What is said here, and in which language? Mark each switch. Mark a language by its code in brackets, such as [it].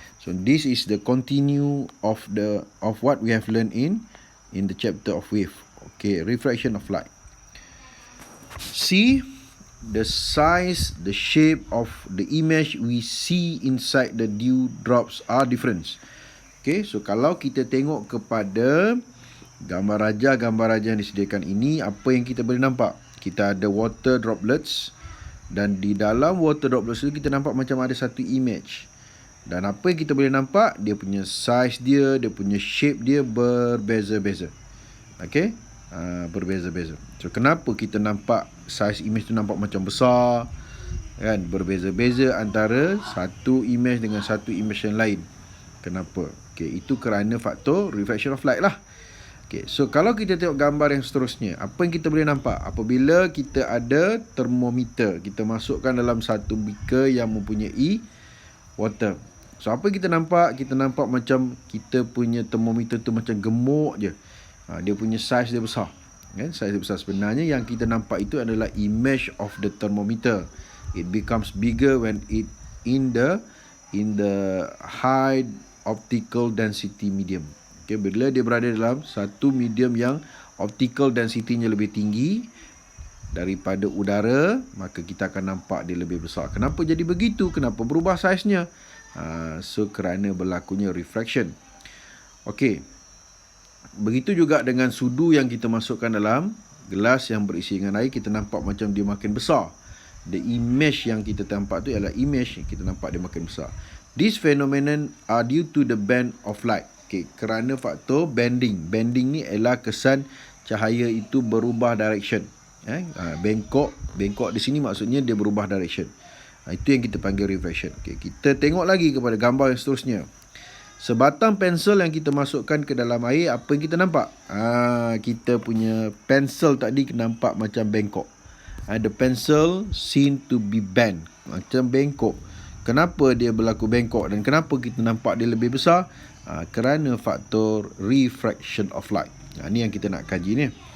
[en] So this is the continue of what we have learned in the chapter of wave. Okay, refraction of light. See, the size, the shape of the image we see inside the dew drops are different. [ms] Okay, so kalau kita tengok kepada gambar raja yang disediakan ini, apa yang kita boleh nampak? Kita ada water droplets, dan di dalam water droplets itu kita nampak macam ada satu image. Dan apa yang kita boleh nampak? Dia punya size dia punya shape dia berbeza-beza. Okay, berbeza-beza. So kenapa kita nampak size image tu nampak macam besar, kan? Berbeza-beza antara satu image dengan satu image yang lain. Kenapa? Okay, itu kerana faktor refraction of light lah. Okay, so kalau kita tengok gambar yang seterusnya, apa yang kita boleh nampak? Apabila kita ada termometer, kita masukkan dalam satu beaker yang mempunyai water. So apa yang kita nampak? Kita nampak macam kita punya termometer tu macam gemuk je. Dia punya size dia besar. Kan? Size dia besar. Sebenarnya yang kita nampak itu adalah [en] image of the thermometer. It becomes bigger when it in the high optical density medium. [ms] Okay, bila dia berada dalam satu medium yang optical density-nya lebih tinggi daripada udara, maka kita akan nampak dia lebih besar. Kenapa jadi begitu? Kenapa berubah saiz-nya? So kerana berlakunya refraction. Okey. Begitu juga dengan sudu yang kita masukkan dalam gelas yang berisi dengan air, kita nampak macam dia makin besar. The image yang kita nampak tu ialah image yang kita nampak dia makin besar. [en] This phenomenon are due to the bend of light. [ms] Okay, kerana faktor bending. Bending ni ialah kesan cahaya itu berubah direction. Bengkok di sini maksudnya dia berubah direction. Itu yang kita panggil refraction. Okay, kita tengok lagi kepada gambar yang seterusnya. Sebatang pensel yang kita masukkan ke dalam air, apa yang kita nampak? Kita punya pensel tadi nampak macam bengkok. [en] The pencil seen to be bent. [ms] Macam bengkok. Kenapa dia berlaku bengkok dan kenapa kita nampak dia lebih besar? Kerana faktor refraction of light. Ini yang kita nak kaji ni.